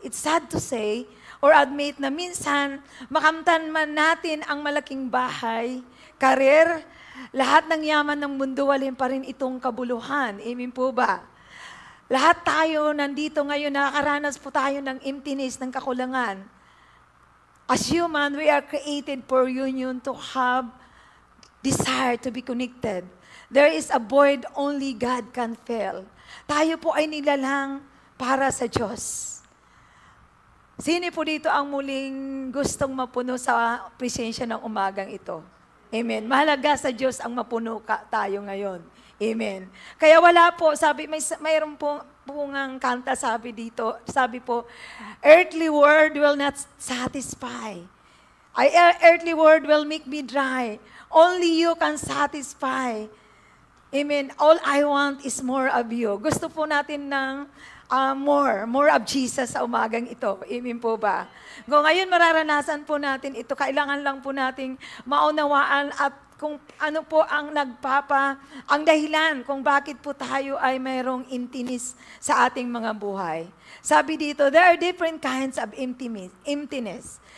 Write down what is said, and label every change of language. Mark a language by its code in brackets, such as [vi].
[en] It's sad to say or admit [tl] na minsan makamtan man natin ang malaking bahay, karir, lahat ng yaman ng mundo, walin pa rin itong kabuluhan. Amen po ba? Lahat tayo nandito ngayon, nakakaranas po tayo ng emptiness, ng kakulangan. [en] As human, we are created for union to have desire to be connected. There is a void only God can fill. [tl] Tayo po ay nilalang para sa Diyos. Sino po dito ang muling gustong mapuno sa presensya ng umagang ito? Amen. Mahalaga sa Diyos ang mapuno tayo ngayon. Amen. Kaya wala po, sabi, mayroon po bungang kanta sabi dito, sabi po, [en] earthly word will not satisfy. Earthly word will make me dry. Only you can satisfy. Amen. All I want is more of you. [tl] Gusto po natin ng [en] more of Jesus [tl] sa umagang ito. Amen po ba? Kung ngayon mararanasan po natin ito, kailangan lang po nating maunawaan at kung ano po ang ang dahilan kung bakit po tayo ay mayroong emptiness sa ating mga buhay. Sabi dito, [en] there are different kinds of emptiness.